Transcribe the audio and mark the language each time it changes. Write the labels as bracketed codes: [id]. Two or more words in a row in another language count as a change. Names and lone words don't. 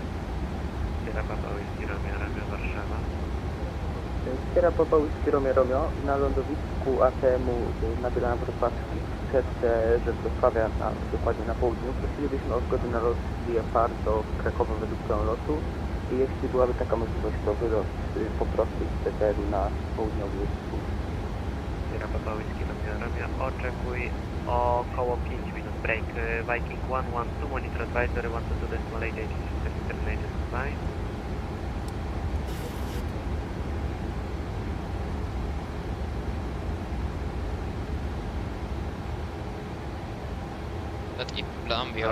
[pl] Sierra Papa Whiskey Romeo Romeo Warszawa. Sierra Papa Whiskey Romeo Romeo na lądowisku ATM-u na Wrocławskim w setce Wrocławia, dokładnie na południu. Prosilibyśmy o zgodę na lot VFR do Krakowa według planu lotu i jeśli byłaby taka możliwość, to wylot po prostu z PTR-u na południowy wschód. Sierra Papa Whiskey Romeo Romeo, oczekuj około 5 minut break. [en] Viking 112, monitor advisory 122 decimal 88 terminated flight. That Iplam, we are...